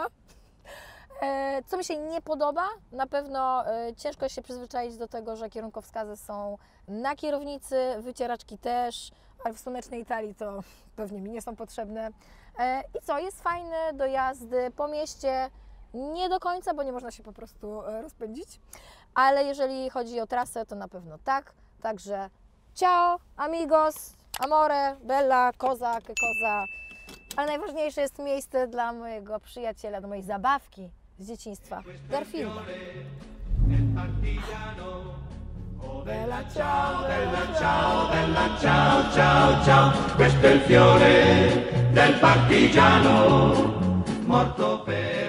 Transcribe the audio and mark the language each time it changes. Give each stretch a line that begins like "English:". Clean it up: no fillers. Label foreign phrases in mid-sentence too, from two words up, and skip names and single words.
Polish: Co mi się nie podoba, na pewno ciężko się przyzwyczaić do tego, że kierunkowskazy są na kierownicy, wycieraczki też, ale w słonecznej Italii to pewnie mi nie są potrzebne. I co, jest fajny do jazdy po mieście, nie do końca, bo nie można się po prostu rozpędzić, ale jeżeli chodzi o trasę, to na pewno tak.
Italian: Także ciao, amigos, amore, bella, cosa, che cosa.
Polish: Ale najważniejsze jest miejsce dla mojego przyjaciela, do mojej zabawki z dzieciństwa, Garfielda.
Italian: Bella ciao, bella ciao, bella ciao, ciao, ciao. Questo è il fiore del partigiano morto per